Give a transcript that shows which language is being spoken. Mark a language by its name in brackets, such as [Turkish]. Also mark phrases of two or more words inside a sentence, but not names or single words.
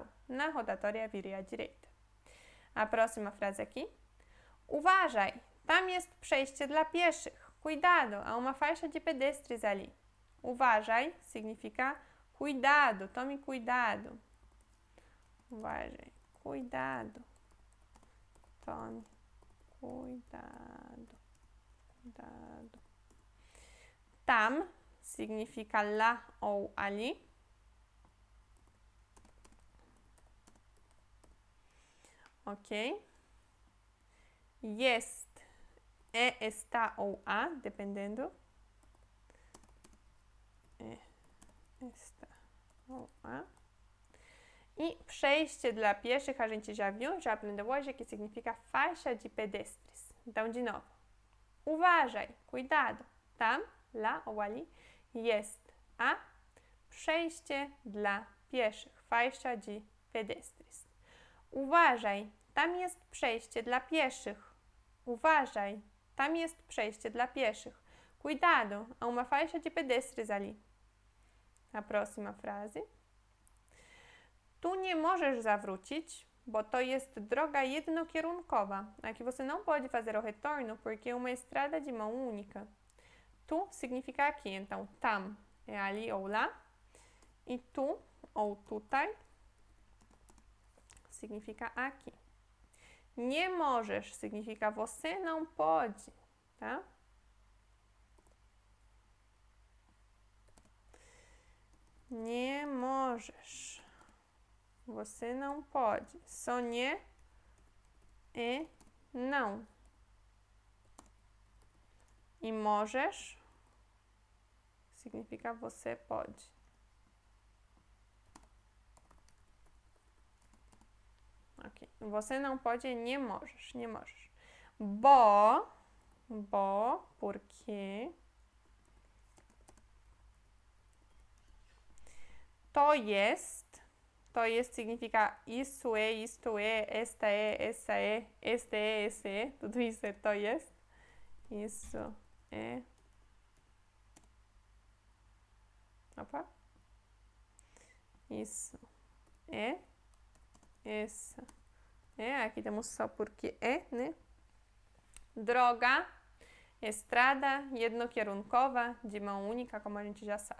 [Portuguese] Na rotatória vire à direita. A próxima frase aqui. [Polish] Uważaj, tam jest przejście dla pieszych. [Portuguese] Cuidado, há uma faixa de pedestres ali. Uważaj significa cuidado, tome cuidado. Uważaj, cuidado. Tome cuidado. Cuidado. Tam significa lá ou ali. Ok? Jest é está ou a, dependendo. É está ou a. E [Polish] przejście dla pieszych [Portuguese] a gente já viu, já aprendeu hoje, que significa faixa de pedestres. Então, de novo. Uważaj, cuidado. Tam, lá ou ali, [Polish] jest a przejście dla pieszych, [Portuguese] faixa de pedestres. [Polish] Uważaj, tam jest przejście dla pieszych. Uważaj, tam jest przejście dla pieszych. [Portuguese] Cuidado, há uma faixa de pedestres ali. A próxima frase. [Polish] Tu nie możesz zawrócić, bo to jest droga jednokierunkowa. [Portuguese] Aqui você não pode fazer o retorno porque é uma estrada de mão única. Tu significa aqui, então tam é ali ou lá. E tu ou tutaj significa aqui. [Polish] Nie możesz [Portuguese] significa você não pode, tá? [Polish] Nie możesz. [Portuguese] Você não pode. Só nie e não. E możesz significa você pode. Ok. Você não pode, [Polish] nie możesz, nie możesz. Bo, [Portuguese] porque [Polish] to jest [Portuguese] significa isso é, isto é, esta é, essa é, este é, esse é, tudo isso é [Polish] to jest. [Portuguese] Isso é. Opa. Isso é. Essa é, aqui temos só porque é, né? Droga, estrada jednokierunkowa, de mão única, como a gente já sabe.